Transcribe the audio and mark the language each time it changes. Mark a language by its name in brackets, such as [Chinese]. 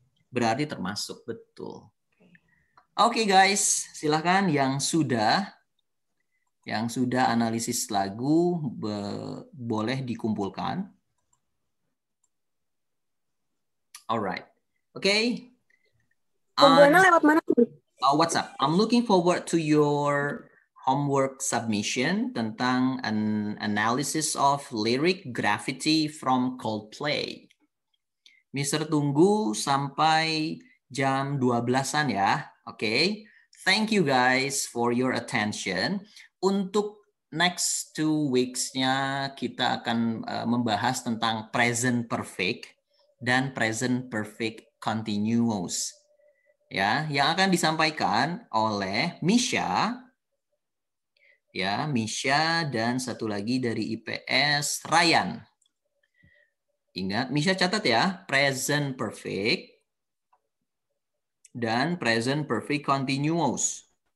[Indonesian] Berarti termasuk, betul. Oke guys, silahkan yang sudah analisis lagu boleh dikumpulkan. [English] Alright, oke. [Indonesian] Kumpulannya lewat mana? [English] What's up? I'm looking forward to your homework submission [Indonesian] tentang [English] an analysis of lyric Gravity from Coldplay. [Indonesian] Mister tunggu sampai jam 12-an ya. Oke. [English] Thank you guys for your attention. [Indonesian] Untuk [English] next 2 weeks- [Indonesian] nya kita akan membahas tentang present perfect dan present perfect continuous. Ya, yang akan disampaikan oleh Misha. Ya, Misha dan satu lagi dari IPS Ryan. Ingat, Misha catat ya, present perfect dan present perfect continuous.